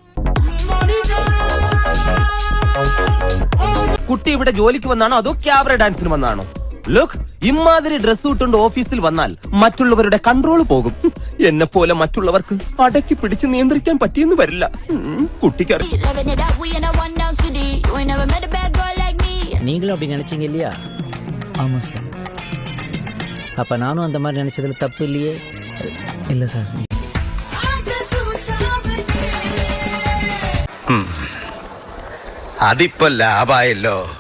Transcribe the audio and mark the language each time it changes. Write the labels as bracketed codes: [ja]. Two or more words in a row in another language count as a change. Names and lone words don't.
[ml] കുട്ടി ഇവിടെ ജോലിക്ക് വന്നാണോ അതോ ക്യാബറ ഡാൻസിന് വന്നാണോ? ലുക്ക്, ഇമാതിരി ഡ്രസ് ഇട്ടുകൊണ്ട് ഓഫീസിൽ വന്നാൽ മറ്റുള്ളവരുടെ കൺട്രോൾ പോകും. എന്നെ പോലെ മറ്റുള്ളവർക്ക് അടക്കി പിടിച്ച് നിയന്ത്രിക്കാൻ പറ്റിയെന്ന് വരില്ല. കുട്ടിക്കറിയാം. [ta] நீங்களும் அப்படி நினைச்சீங்க இல்லையா? ஆமா சார். அப்ப நானும் அந்த மாதிரி நினைச்சதுல தப்பு இல்லையே? இல்ல சார். [ml] അതിപ്പോ ലാഭായല്ലോ.